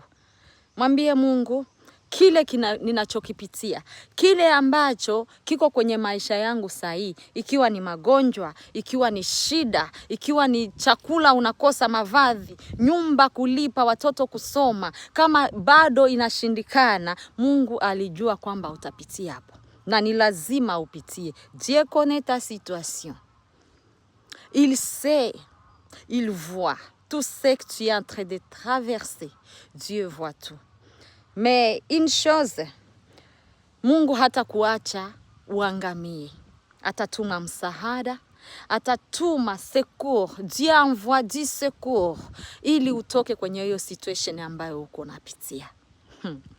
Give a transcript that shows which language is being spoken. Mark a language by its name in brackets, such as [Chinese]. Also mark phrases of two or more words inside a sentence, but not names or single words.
[Swahili] Mwambie Mungu, kile ninachokipitia, kile ambacho kiko kwenye maisha yangu sahi, ikiwa ni magonjwa, ikiwa ni shida, ikiwa ni chakula unakosa, mavazi, nyumba kulipa, watoto kusoma, kama bado inashindikana, Mungu alijua kwamba utapitia hapo. Na ni lazima upitie. [French] Dieu connaît ta situation. Il sait, il voit tout ce que tu es en train de traverser. Dieu voit tout. Mais une chose, [Swahili] Mungu hata kuacha uangamie. Atatuma msaada, atatuma secours. [French] Dieu envoie du secours [Swahili] ili utoke kwenye hiyo situation ambayo uko unapitia.